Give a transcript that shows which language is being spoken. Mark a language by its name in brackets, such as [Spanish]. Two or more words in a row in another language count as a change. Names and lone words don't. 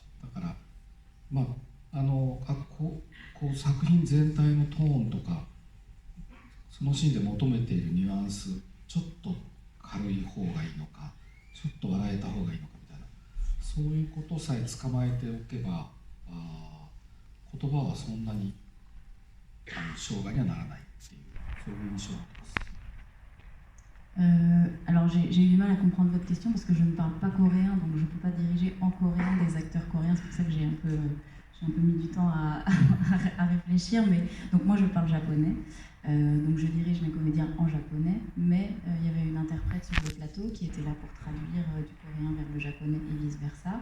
[Japanese] だからこう作品全体のトーンとかそのシーンで求めているニュアンスちょっと軽い方がいいのかちょっと笑えた方がいいのかみたいな、そういうことさえ捕まえておけば言葉はそんなに障害にはならないっていう、そういう印象を持ってます。 [French] Alors j'ai eu du mal à comprendre votre question parce que je ne parle pas coréen, donc je ne peux pas diriger en coréen des acteurs coréens, c'est pour ça que j'ai un peu mis du temps à réfléchir, mais donc moi je parle japonais, donc je dirige mes comédiens en japonais, mais il y avait une interprète sur le plateau qui était là pour traduire du coréen vers le japonais et vice-versa.